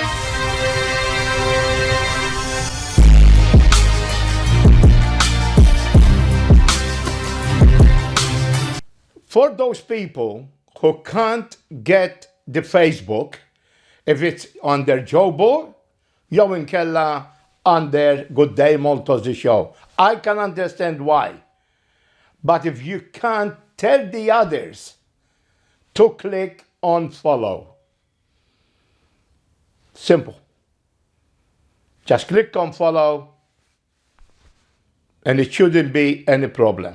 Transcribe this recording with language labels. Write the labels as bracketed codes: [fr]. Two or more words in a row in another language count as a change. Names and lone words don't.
[en] For those people who can't get the Facebook, if it's on their Jobo, [mt] jew inkella [en] on their Gday Maltaussies show. I can understand why. But if you can't tell the others to click on follow. Simple. Just click on follow and it shouldn't be any problem.